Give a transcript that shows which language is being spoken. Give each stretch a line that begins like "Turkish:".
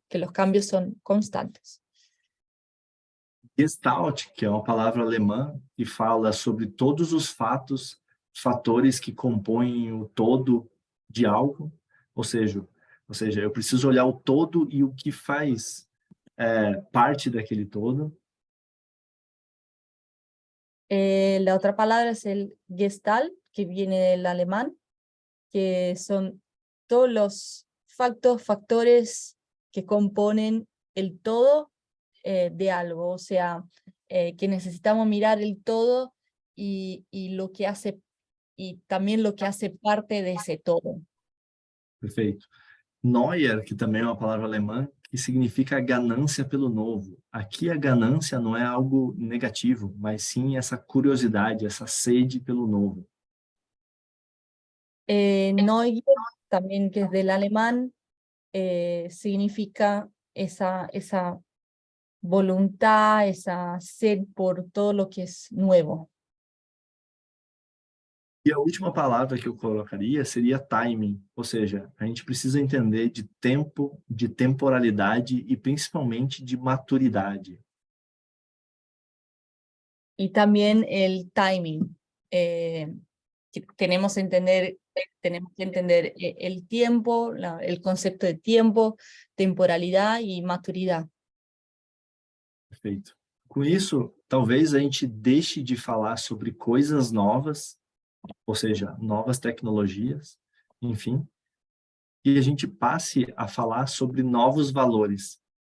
Spanish: Que los cambios son constantes.
Portuguese: Gestalt, que é uma palavra alemã que fala sobre todos os fatores que compõem o todo de algo, ou seja, eu preciso olhar o todo e o que faz parte daquele todo.
Spanish: La otra palabra es el Gestalt, que viene del alemán, que son todos los factores que componen el todo de algo, o sea, que necesitamos mirar el todo y lo que hace, y también lo que hace parte de ese todo.
Portuguese: Perfeito. Neuer, que também é uma palavra alemã, que significa ganância pelo novo. Aqui a ganância não é algo negativo, mas sim essa curiosidade, essa sede pelo novo.
Spanish: Neugier, también que es del alemán, significa esa voluntad, esa sed por todo lo que es nuevo.
Portuguese: E a última palavra que eu colocaria seria timing, ou seja, a gente precisa entender de tempo, de temporalidade e principalmente de maturidade.
Spanish: Y también el timing. Que tenemos que entender el tiempo, el concepto de tiempo, temporalidad y maturidad.
Portuguese: Perfeito. Com isso, talvez a gente deixe de falar sobre coisas novas, ou seja, novas tecnologias, enfim, e a gente passe a falar sobre novos valores.